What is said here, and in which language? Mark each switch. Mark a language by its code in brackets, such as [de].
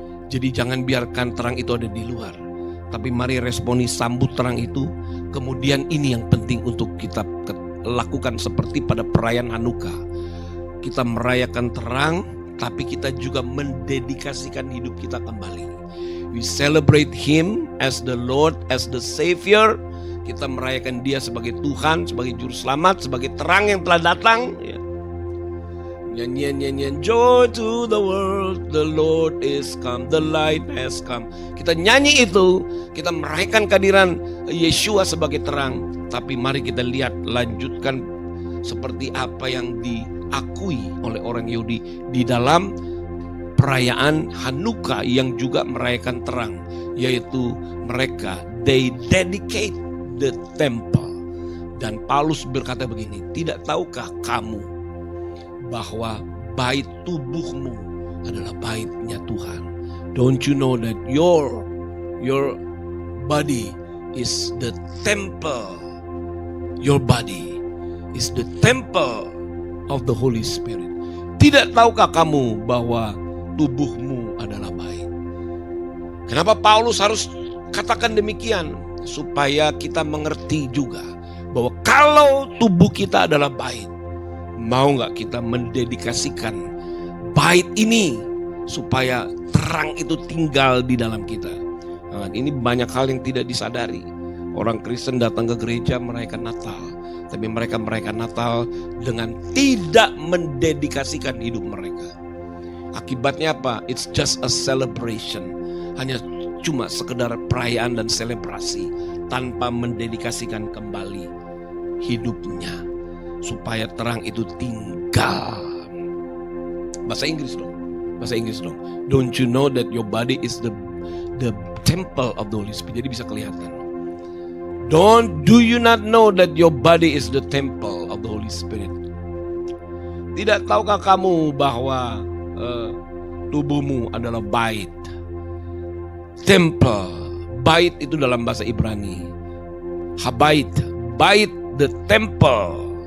[id] Jadi jangan biarkan terang itu ada di luar, tapi mari responi, sambut terang itu. Kemudian ini yang penting untuk kita lakukan seperti pada perayaan Hanukkah. Kita merayakan terang, tapi kita juga mendedikasikan hidup kita kembali. [en] We celebrate Him as the Lord, as the Savior. [id] Kita merayakan Dia sebagai Tuhan, sebagai Juru Selamat, sebagai terang yang telah datang. Nyanyian [en] joy to the world, the Lord is come, the light has come. [id] Kita nyanyi itu, kita merayakan kehadiran Yeshua sebagai terang. Tapi mari kita lihat, lanjutkan seperti apa yang diakui oleh orang Yahudi di dalam perayaan Hanukkah yang juga merayakan terang, yaitu mereka [en] they dedicate the temple. [id] Dan Paulus berkata begini, tidak tahukah kamu bahwa bait tubuhmu adalah baitnya Tuhan? [en] Don't you know that your body is the temple? Your body is the temple of the Holy Spirit. [id] Tidak tahukah kamu bahwa tubuhmu adalah bait? Kenapa Paulus harus katakan demikian? Supaya kita mengerti juga bahwa kalau tubuh kita adalah bait, mau gak kita mendedikasikan bait ini supaya terang itu tinggal di dalam kita? Nah, ini banyak hal yang tidak disadari. Orang Kristen datang ke gereja merayakan Natal, tapi mereka merayakan Natal dengan tidak mendedikasikan hidup mereka. Akibatnya apa? [en] It's just a celebration. [id] Hanya cuma sekedar perayaan dan selebrasi, tanpa mendedikasikan kembali hidupnya supaya terang itu tinggal. Bahasa Inggris dong. [en] Don't you know that your body is the temple of the Holy Spirit? [id] Jadi bisa kelihatan. [en] Do you not know that your body is the temple of the Holy Spirit? [id] Tidak tahukah kamu bahwa tubuhmu adalah bait? Temple. Bait itu dalam bahasa Ibrani. Habait. [en] Bait, the temple.